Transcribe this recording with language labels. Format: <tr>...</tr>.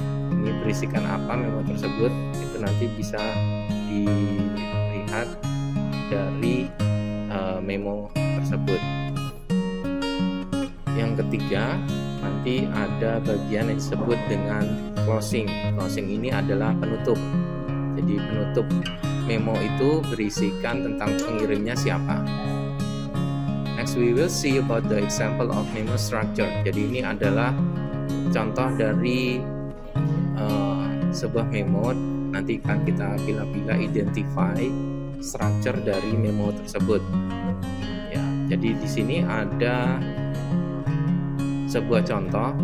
<id>Ini berisikan apa memo tersebut, itu nanti bisa dilihat dari memo tersebut. Yang ketiga, nanti ada bagian yang disebut dengan closing. Closing ini adalah penutup. Jadi penutup memo itu berisikan tentang pengirimnya siapa.</id> <en>Next we will see about the example of memo structure.</en> <id>Jadi ini adalah contoh dari sebuah memo. Nanti akan kita pilih-pilih</id> <en>identify structure</en> <id>dari memo tersebut. Ya, jadi di sini ada sebuah contoh.</id>